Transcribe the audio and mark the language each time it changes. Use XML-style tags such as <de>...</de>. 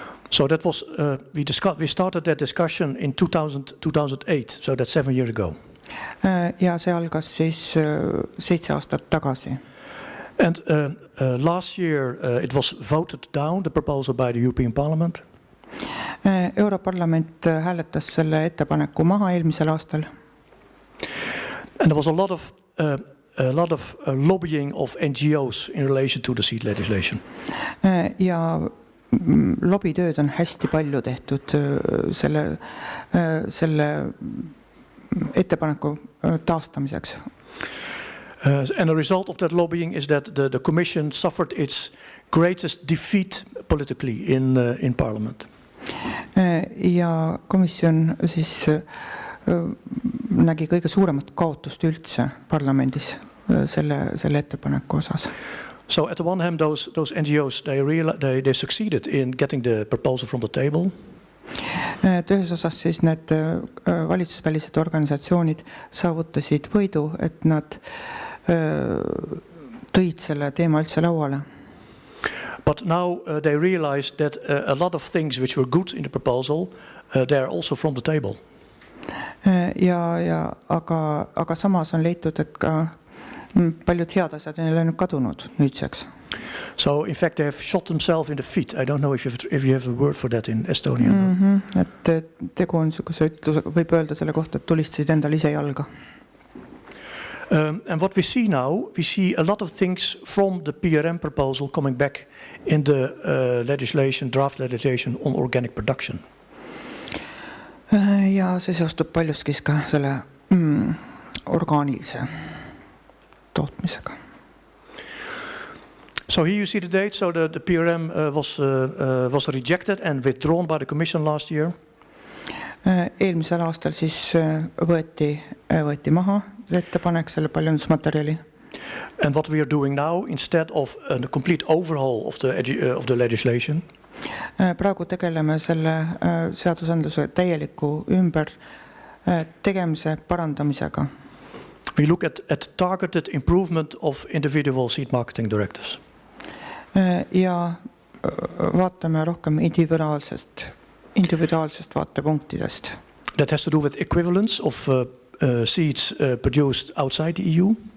<en>So that was we started that discussion in 2008, so that's 7 years ago.</en> <et>Ja see algas siis 7 aastat tagasi.</et> <en>And last year it was voted down, the proposal by the European Parliament.</en> <et>Europarlament hääletas selle ettepaneku maha eelmisel aastal.</et> <en>And there was a lot of lobbying of NGOs in relation to the seed legislation.</en> <et>Ja lobitööd on hästi palju tehtud selle ettepaneku taastamiseks.</et> <en>And the result of that lobbying is that the Commission suffered its greatest defeat politically in Parliament.</en> <et>Ja komisjon siis nägi kõige suuremat kaotust üldse parlamendis selle ettepaneku osas.</et> <en>So at the one hand, those NGOs they succeeded in getting the proposal from the table.</en> <et>Ühes osas siis need valitsusvälised organisatsioonid saavutasid võidu, et nad tõid selle teema üldse lauale.</et> <en>But now they realized that a lot of things which were good in the proposal, they are also from the table.</en> <et>Aga samas on leitud, et ka paljud head asjad on läinud kadunud nüüdseks.</et> <en>So in fact they have shot themselves in the feet. I don't know if you have a word for that in Estonian.</en> <et>Et tegu on niisuguse ütlusega, võib öelda selle kohta, et tulistasid endale ise jalga.</et> <en>And what we see now, we see a lot of things from the PRM proposal coming back in the draft legislation on organic production.</en> <et>Ja see seostub paljuski ka selle orgaanilise tootmisega.</et> <en>So here you see the date. So the PRM was rejected and withdrawn by the Commission last year.</en> <et>Eelmisel aastal siis võeti maha ettepanek selle paljundusmaterjali.</et> <en>And what we are doing now, instead of a complete overhaul of the legislation,</en> <et>praegu tegeleme selle seadusandluse täieliku ümber tegemise parandamisega.</et> <en>We look at targeted improvement of individual seed marketing directives.</en> <et>Ja vaatame rohkem individuaalsest vaatepunktidest.</et> <en>That has to do with equivalence of seeds produced outside the EU.</en>